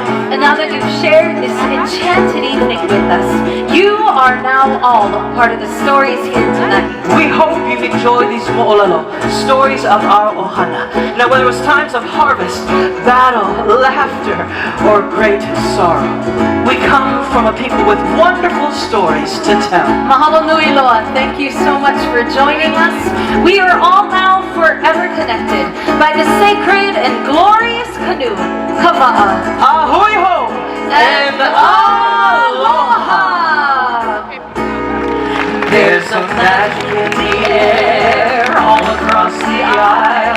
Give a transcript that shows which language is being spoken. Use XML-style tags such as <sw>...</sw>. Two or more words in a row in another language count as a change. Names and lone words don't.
<en>And now that you've shared this enchanted evening with us, you are now all part of the stories here tonight. We hope you've enjoyed these mo'olelo, stories of our ohana. Now, whether it was times of harvest, battle, laughter, or great sorrow, we come from a people with wonderful stories to tell.</en> <haw>Mahalo nui loa.</haw> <en>Thank you so much for joining us. We are all now forever connected by the sacred and glorious canoe, Kawa'a. Ahoy ho! And aloha! There's a magic in the air all across the aisle.</en>